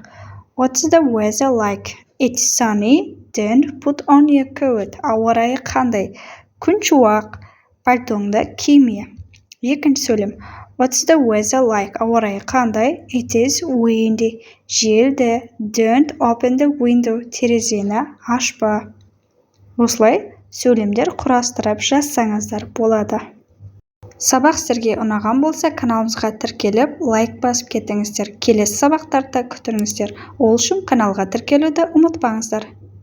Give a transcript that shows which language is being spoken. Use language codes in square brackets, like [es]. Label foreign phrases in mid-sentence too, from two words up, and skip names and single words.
[en] What's the weather like? It's sunny. Don't put on your coat. [kk] Ауа райы қандай? Күн шуақ. Пальтоңды киме. Екінші сөйлем. [en] What's the weather like? [kk] Ауа райы қандай? [en] It is windy. [kk] Желді. [en] Don't open the window. [kk] Терезені ашпа. Осылай сөйлемдер құрастырып жазсаңыздар болады. Сабақ сіздерге ұнаған болса, каналымызға тіркеліп, лайк басып кетіңіздер. Келесі сабақтарда күтіңіздер. Ол үшін каналға тіркелуді ұмытпаңыздар.